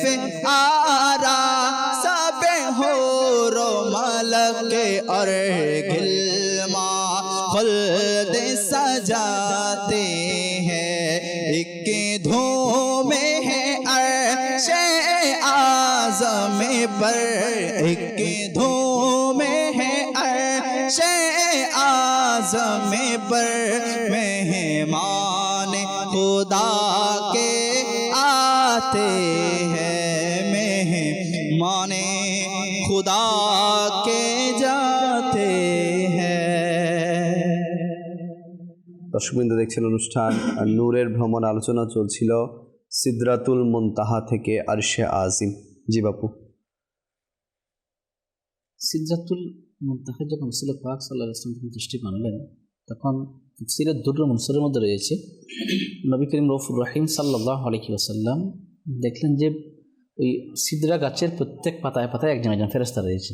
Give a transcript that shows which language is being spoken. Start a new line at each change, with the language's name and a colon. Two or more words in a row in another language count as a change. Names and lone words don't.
Urdu: آرا سب ہو رو ملک اور گلما خلد سجاتے ہیں ایک دھوم ہے عرش اعظم پر ایک دھوم ہے عرش اعظم پر مہمان خدا کے آتے ہیں مہمان خدا کے جاتے ہیں
Bangla: দর্শকবৃন্দ দেখছেন অনুষ্ঠান নূরের ভ্রমণ, আলোচনা চলছিল সিদরাতুল মুনতাহা থেকে আরশে আজিম। জি বাপু। সিদরাতুল মুনতাহা যখন রাসূল পাক
Arabic: صلى الله عليه وسلم
Bangla: দৃষ্টি করলেন তখন তাফসীরের দুরর মনসুরের মধ্যে রয়েছে নবী করিম রউফুর রহিম
Arabic: صلى الله عليه وسلم
Bangla: দেখলেন যে ওই সিদরা গাছের প্রত্যেক পাতায় পাতায় একজন একজন ফেরেশতা রয়েছে।